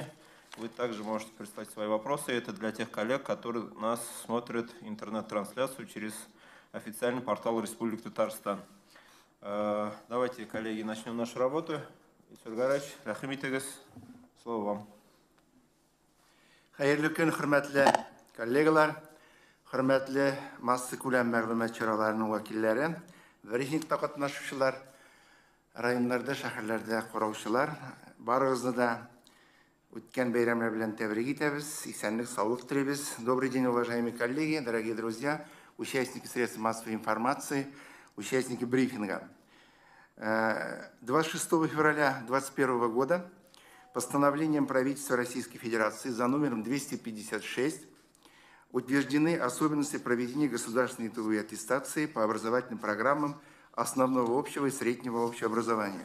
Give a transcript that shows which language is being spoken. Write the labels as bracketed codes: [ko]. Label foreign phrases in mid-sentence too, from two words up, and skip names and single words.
[ru] Вы также можете прислать свои вопросы. Это для тех коллег, которые нас смотрят интернет-трансляцию через официальный портал Республики Татарстан. Давайте, коллеги, начнем нашу работу. Ильсур Гараевич, рахмет, слово вам. [tt] Hayırlı gün, hürmetli kollegalar, hürmetli masсы күләм мәгълүмат чараларының вәкилләре, брифингта катнашучылар, районнарда, шәһәрләрдә караучылар, барыгызны да үткән бәйрәмнәр белән тәбрик итәбез, исәнлек, саулык телибез. [ru] Добрый день, уважаемые коллеги, дорогие друзья, участники средств массовой информации, участники брифинга. 26 февраля 2021 года постановлением правительства Российской Федерации за номером 256 утверждены особенности проведения государственной итоговой аттестации по образовательным программам основного общего и среднего общего образования.